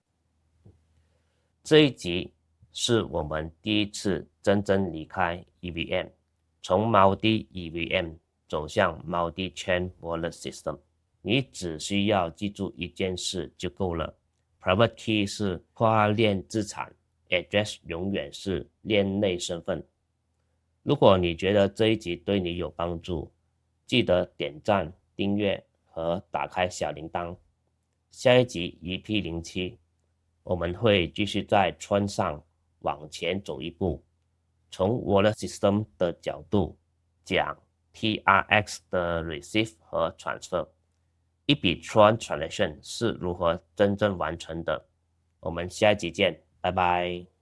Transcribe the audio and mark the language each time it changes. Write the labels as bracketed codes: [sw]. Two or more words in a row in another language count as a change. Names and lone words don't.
[zh] 這一集是我們第一次真正離開 EVM， 從 [en] Multi EVM [zh] 走向 [en] Multi-Chain Wallet System。 [zh] 你只需要記住一件事就夠了 ， [en] private key [zh] 是跨鏈資產 ，address 永遠是鏈內身份。如果你覺得這一集對你有幫助，記得點讚、訂閱和打開小鈴鐺。下一集 EP07， 我們會繼續在 Tron 上往前走一步，從 [en] Wallet System [zh] 的角度講 TRX 的 Receive 和 Transfer， 一筆 [en] Tron Transaction [zh] 是如何真正完成的。我們下一集見，拜拜。